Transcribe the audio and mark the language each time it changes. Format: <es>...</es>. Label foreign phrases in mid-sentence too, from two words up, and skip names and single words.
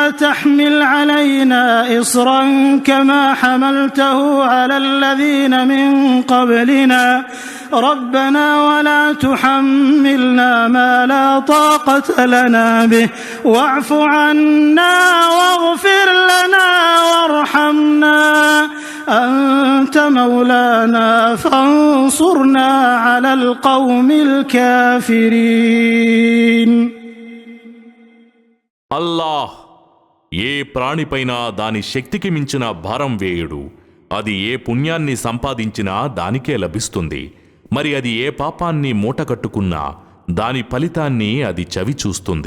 <ar>تحمل علينا إصرا كما حملته على الذين من قبلنا ربنا ولا تحملنا ما لا طاقة لنا به واعف عنا واغفر لنا وارحمنا أنت مولانا فانصرنا على القوم الكافرين.</ar> <te>అల్లాహ్ ఏ ప్రాణిపైనా దాని శక్తికి మించిన భారం వేయుడు. అది ఏ పుణ్యాన్ని సంపాదించినా దానికే లభిస్తుంది. మరి అది ఏ పాపాన్ని మూటకట్టుకున్నా దాని ఫలితాన్ని అది చవి చూస్తుంది.</te>